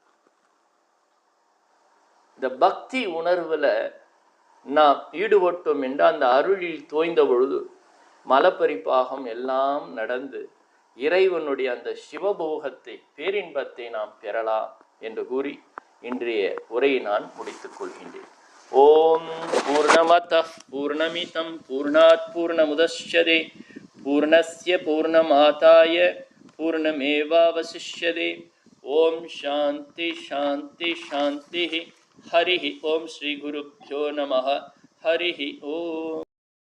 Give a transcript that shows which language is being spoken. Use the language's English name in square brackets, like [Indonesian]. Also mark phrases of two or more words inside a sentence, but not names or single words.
[Tamil] இந்த பக்தி உணர்வுல நாம் ஈடுபட்டோம் என்றால் அந்த அருளில் தோய்ந்த பொழுது மலப்பரிப்பாகம் எல்லாம் நடந்து இறைவனுடைய அந்த சிவபோகத்தை, பேரின்பத்தை நாம் பெறலாம் என்று கூறி இன்றைய உரையை நான் முடித்துக் கொள்கின்றேன். [Sanskrit] ओम् पूर्णमदः पूर्णमिदम् पूर्णात् पूर्णमुदच्यते पूर्णस्य पूर्णमादाय पूर्णमेवावशिष्यते. ओम् शान्ति शान्ति शान्ति. हरिः ओम्। श्री गुरुभ्यो नमः. हरिः ओम्.